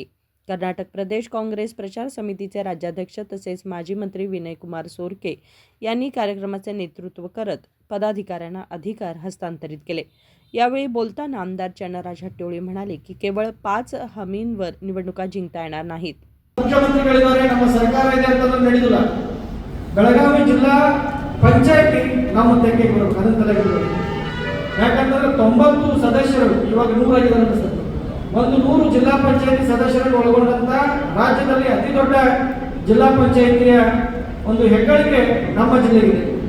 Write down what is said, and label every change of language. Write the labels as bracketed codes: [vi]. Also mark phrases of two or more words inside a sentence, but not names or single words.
[mr] कर्नाटक प्रदेश काँग्रेस प्रचार समितीचे राज्याध्यक्ष तसेच माजी मंत्री विनयकुमार सोरके यांनी कार्यक्रमाचे नेतृत्व करत पदाधिकाऱ्यांना अधिकार हस्तांतरित केले. यावेळी बोलताना आमदार चन्नराज हट्टीहोळी म्हणाले की केवळ 5 हमींवर निवडणुका जिंकता येणार नाहीत. [kn] ಮುಖ್ಯಮಂತ್ರಿಗಳಿದ್ದಾರೆ, ನಮ್ಮ ಸರ್ಕಾರ ಇದೆ ಅಂತ ನಡೆದಿಲ್ಲ. ಬೆಳಗಾವಿ ಜಿಲ್ಲಾ ಪಂಚಾಯತಿ ನಾವು ತೆಗೆಗೆ ಬರಬೇಕು, ಅದನ್ನ ತಲೆಗಿಡಬೇಕು. ಯಾಕಂದ್ರೆ 90 ಸದಸ್ಯರು ಇವಾಗ 100 ಆಗಿದ್ದಾರೆ ಅನಿಸುತ್ತೆ. 100 ಜಿಲ್ಲಾ ಪಂಚಾಯತಿ ಸದಸ್ಯರನ್ನು ಒಳಗೊಂಡಂತ ರಾಜ್ಯದಲ್ಲಿ ಅತಿ ದೊಡ್ಡ ಜಿಲ್ಲಾ ಪಂಚಾಯತಿಯ ಒಂದು ಹೆಗ್ಗಳಿಕೆ ನಮ್ಮ ಜಿಲ್ಲೆಗಿದೆ.